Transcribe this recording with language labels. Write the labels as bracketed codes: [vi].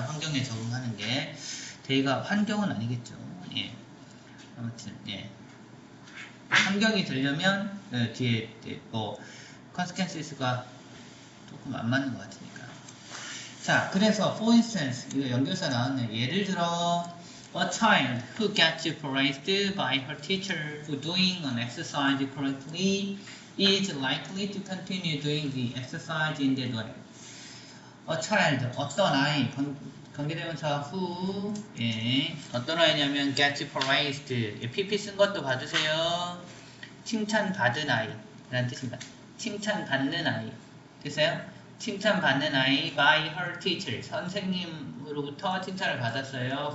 [ko] 환경에 적응하는 게. 대의가 환경은 아니겠죠. 예. 아무튼, 예. 환경이 되려면, 뒤에, 뭐, consequences가 조금 안 맞는 것 같으니까. 자, 그래서, for instance, 이거 연결사 나왔네요. 예를 들어, [en] a child who gets praised by her teacher for doing an exercise correctly is likely to continue doing the exercise in that way. [ko] A child, 어떤 아이, 관계대명사 who, 어떤 아이냐면 gets praised, pp 쓴 것도 봐주세요. 칭찬받은 아이 라는 뜻입니다. 칭찬받는 아이 됐어요? 칭찬받는 아이 by her teacher 선생님으로부터 칭찬을 받았어요.